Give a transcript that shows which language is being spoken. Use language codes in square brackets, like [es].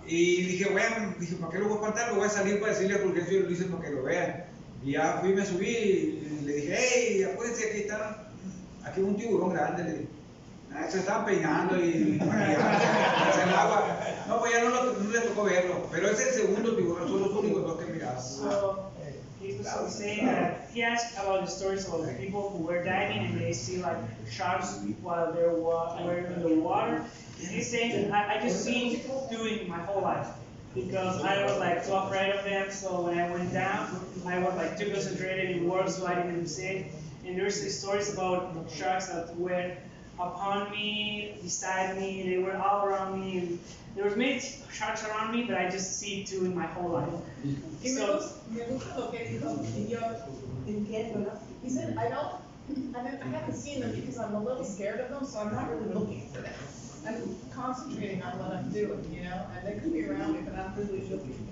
[es] Y dije, ¿para qué lo voy a espantar? Lo voy a salir para decirle a Fulgencio y Ulises para que lo vean. Y ya me subí y le dije, hey, apúrense, aquí un tiburón grande, le dije. Se estaban peinando y maquillados en el agua. No, pues ya no le tocó verlo. Pero es el segundo tiburón, son los únicos dos que he mirado. [en] So, he was saying that he asked about the stories of people who were diving and they see like sharks while they were in the water. And he's saying, I just see doing my whole life. Because I was like too afraid of them, so when I went down, I was like too concentrated in work, so I didn't see it. And there's these stories about sharks that were upon me, beside me, they were all around me. And there was many sharks around me, but I just see two in my whole life. So, [es] me gusta lo que dijo, y yo entiendo, ¿no? [en] He said, I haven't seen them because I'm a little scared of them, so I'm not really looking for them. I'm concentrating on what I'm doing, you know, and they could be around me, but I'm really looking.